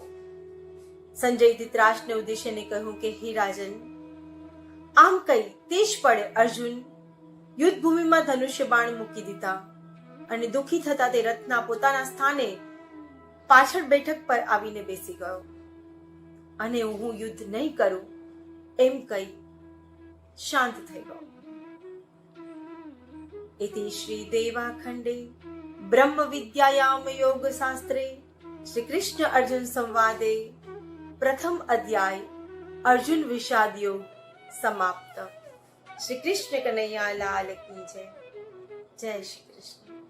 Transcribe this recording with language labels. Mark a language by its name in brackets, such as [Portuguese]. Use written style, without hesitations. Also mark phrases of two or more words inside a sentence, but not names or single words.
[Gujarati] સંજય ધૃતરાષ્ટ્રને ઉદ્દેશ્યને કહ્યું કે હે રાજન, આમ કહી તે જ પડે અર્જુન યુદ્ધ ભૂમિમાં ધનુષ્ય બાણ મૂકી દીધા અને દુઃખી થતા તે રથના પોતાના સ્થાને પાછળ બેઠક પર આવીને બેસી ગયો અને હું યુદ્ધ નહીં કરું એમ કહી શાંત થઈ ગયો. [Sanskrit] इति श्री देवाखंडे ब्रह्म विद्यायाम योग शास्त्रे श्री कृष्ण अर्जुन संवादे प्रथम अध्याय अर्जुन विषाद योग समाप्त. [Hindi] श्री कृष्ण कन्हैया लाल की जय. जय श्री कृष्ण.